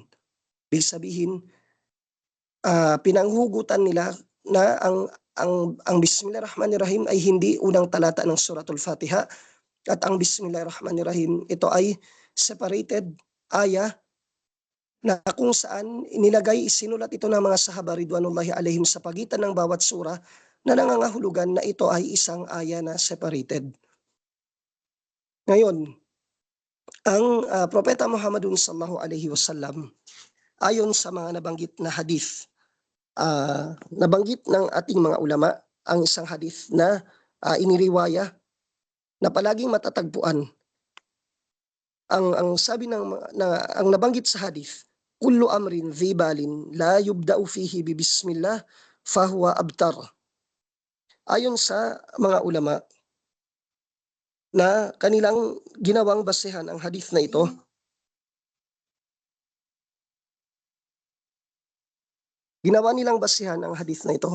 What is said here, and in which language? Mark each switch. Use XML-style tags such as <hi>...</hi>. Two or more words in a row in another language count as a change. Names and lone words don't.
<tl>Ibig sabihin, pinanghugutan nila na ang Bismillahirrahmanirrahim ay hindi unang talata ng Suratul Fatiha, at ang Bismillahirrahmanirrahim, ito ay separated aya na kung saan isinulat ito ng mga sahaba</tl> <ar>رضوان الله عليهم</ar> <tl>sa pagitan ng bawat surah na nangangahulugan na ito ay isang aya na separated. Ngayon, ang Propeta Muhammadun</tl> <ar>صلى الله عليه وسلم,</ar> <tl>ayon sa mga nabanggit na hadith, nabanggit ng ating mga ulama ang isang hadith na iniriwaya na palaging matatagpuan. Ang sabi ang nabanggit sa hadith,</tl> <ar>كل أمر ذي بال لا يبدأ فيه ببسم الله فهو أبتر.</ar> <tl>Ayon sa mga ulama na kanilang ginawang basehan ang hadith na ito, ginawa nilang basehan ang hadith na ito.</tl>